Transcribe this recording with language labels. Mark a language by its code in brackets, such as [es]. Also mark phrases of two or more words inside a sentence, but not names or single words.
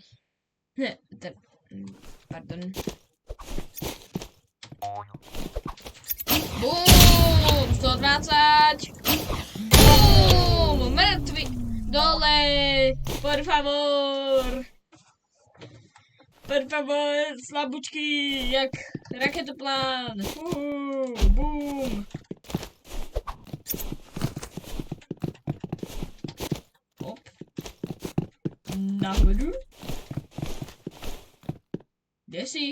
[cs] Pardon. Boom! 120! Boom! Mrtvý! Dole! [es] Por favor! Por favor, [cs] slabučky, jak raketoplán! Boom! Hop. Nahoru. Kde si?